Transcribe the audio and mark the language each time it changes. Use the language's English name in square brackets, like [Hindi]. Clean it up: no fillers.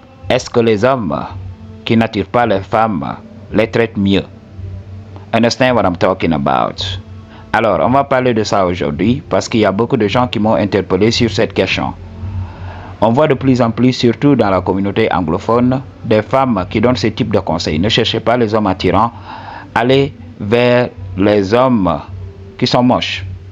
[French] Est-ce que les hommes qui n'attirent pas les femmes les traitent mieux? [English] Understand what I'm talking about? [French] Alors, on va parler de ça aujourd'hui parce qu'il y a beaucoup de gens qui m'ont interpellé sur cette question. On voit de plus en plus, surtout dans la communauté anglophone, des femmes qui donnent ce type de conseils. Ne cherchez pas les hommes attirants, allez vers les hommes qui sont moches.